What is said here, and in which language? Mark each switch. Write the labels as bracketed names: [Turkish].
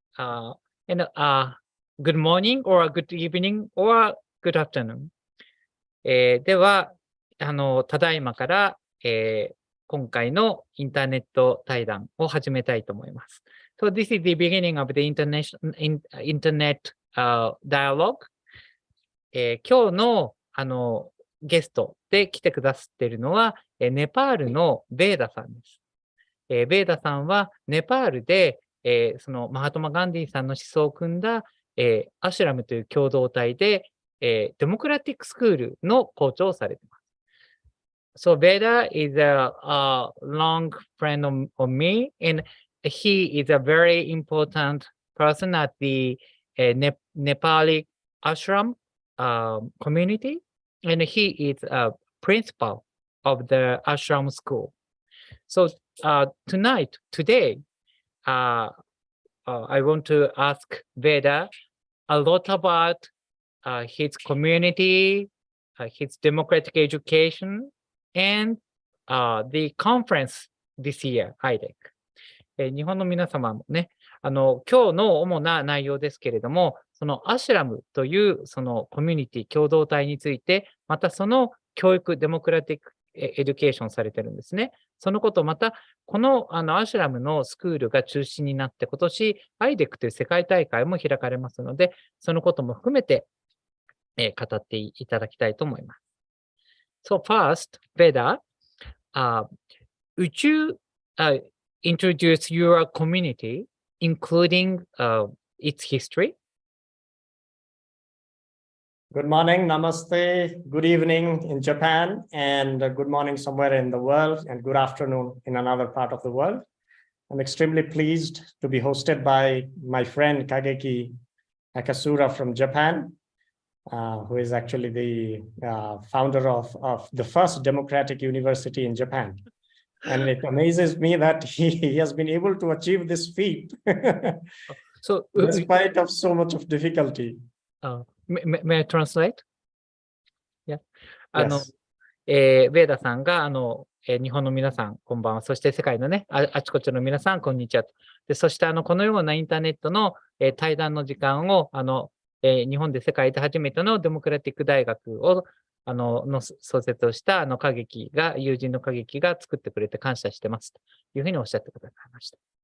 [English] Good morning, or good evening, or good afternoon. [Japanese] では、ただいまから、今回のインターネット対談を始めたいと思います。 [English] So, this is the beginning of the internet dialogue. [Japanese] 今日の、ゲストで来てくださっているのは、ネパールのヴェーダさんです。ヴェーダさんはネパールで、そのマハトマ・ガンディさんの思想を組んだ、アシュラムという共同体で、デモクラティックスクールの校長をされています。 [English] So Veda is a long friend of me, and he is a very important person at the Nepali ashram community, and he is a principal of the ashram school. So today, I want to ask Veda a lot about his community, his democratic education, and the conference this year, IDEC. [Japanese] 日本の皆様もね、今日の主な内容ですけれども、そのアシュラムというそのコミュニティ共同体について、またその教育、デモクラティックエデュケーションされてるんですね。そのこと、また、このアシュラムのスクールが中心になって、今年 IDEC という世界大会も開かれますので、そのことも含めて、語っていただきたいと思います。 [English] So first, Veda, would you introduce your community, including its history? Good morning, namaste, good evening in Japan, and good morning somewhere in the world, and good afternoon in another part of the world. I'm extremely pleased to be hosted by my friend Kageki Akasura from Japan, who is actually the founder of the first democratic university in Japan. And it amazes me that he has been able to achieve this feat despite of so much of difficulty. May I translate? Yeah. Yes. [Japanese] ヴェーダさんが、日本の皆さん、こんばんは。そして世界のね、あちこちの皆さん、こんにちは。で、そして、このようなインターネットの、対談の時間を、日本で世界で初めてのデモクラティック大学を、の創設をした、友人の歌劇が作ってくれて感謝してます。というふうにおっしゃってくださいました。